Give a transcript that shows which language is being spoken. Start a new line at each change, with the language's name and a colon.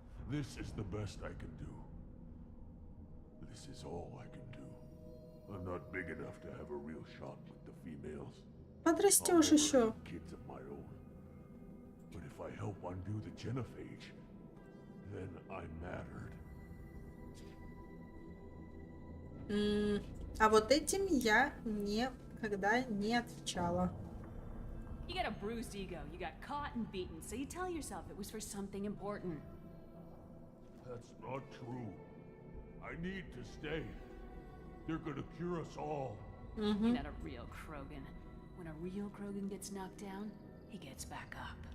English: This is the best I can do. This is all I can do. I'm not big enough to have a real shot with the females.
Russian: Подрастешь еще.
English: Kids of my own. But if I help undo the genophage, then I mattered.
Russian: А вот этим я никогда не отвечала.
English: You got a bruised ego. You got caught and beaten, so you tell yourself it was for something important. That's not true. I need to stay. They're gonna cure us all. You're not a real Krogan. When a real Krogan gets knocked down, he gets back up.